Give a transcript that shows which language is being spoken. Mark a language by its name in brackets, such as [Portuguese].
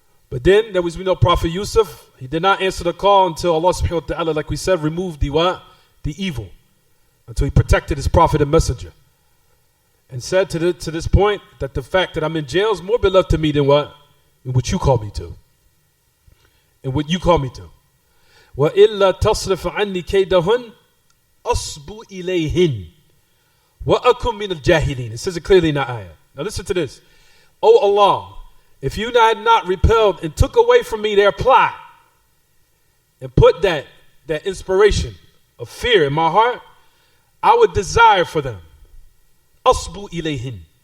[English] But then there was, we know, Prophet Yusuf. He did not answer the call until Allah subhanahu wa ta'ala, like we said, removed the what? The evil. Until he protected his prophet and messenger. And said to this point that the fact that I'm in jail is more beloved to me than what? Than what you call me to. And what you call me to. [Arabic] وَإِلَّا تَصْرِفْ عَنِّي كَيْدَهُنْ أَصْبُ إِلَيْهِنْ وَأَكُمْ مِنَ الْجَاهِلِينَ. [English] It says it clearly in the ayah. Now listen to this. O Allah, if you had not repelled and took away from me their plot and put that inspiration of fear in my heart, I would desire for them. [Arabic] أَصْبُ إِلَيْهِنْ.